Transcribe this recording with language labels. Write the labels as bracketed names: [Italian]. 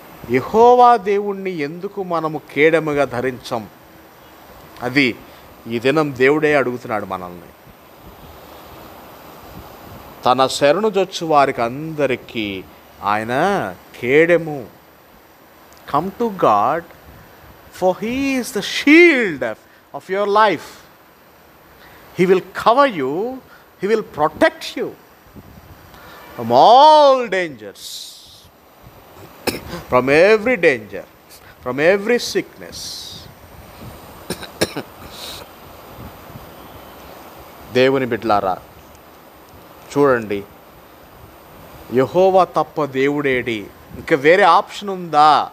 [Telugu] యెహోవా దేవుణ్ణి ఎందుకు మనము కేడముగా ధరించం? అది ఈ దినం దేవుడే అడుగుతున్నాడు మనల్ని. తన శరణుజొచ్చు వారికి అందరికీ ఆయన కేడెము. [English] Come to God, for He is the shield of your life. He will cover you, He will protect you from all dangers, from every danger, from every sickness. [Telugu] దేవుని బిడ్డలారా, చూడండి, యెహోవా తప్ప దేవుడేడి? ఇంకా వేరే ఆప్షన్ ఉందా?